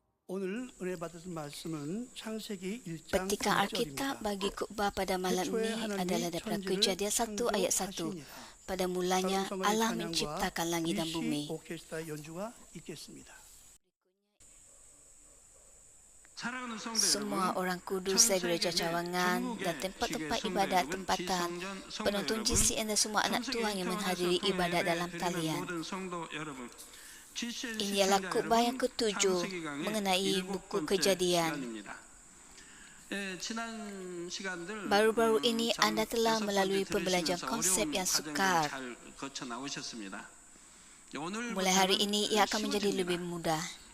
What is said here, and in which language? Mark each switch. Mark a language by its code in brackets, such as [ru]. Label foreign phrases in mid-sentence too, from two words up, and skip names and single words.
[ko] 오늘 은혜 받으신 말씀은 창세기 1장 [ms] Petikan Alkitab [ko] 1절입니다. [ms] bagi khutbah pada malam ini adalah daripada Kejadian 1 ayat 1. Pada mulanya Allah menciptakan langit dan bumi. [ko] 오케스트라 연주가 있겠습니다. [ms] Semua orang kudus dari gereja cawangan dan tempat-tempat ibadat tempatan, penonton GCN dan semua anak Tuhan yang menghadiri ibadat dalam talian. Ini adalah khutbah yang ketujuh mengenai buku Kejadian. Baru-baru ini anda telah melalui pembelajaran konsep yang sukar. Mulai hari ini ia akan menjadi lebih mudah.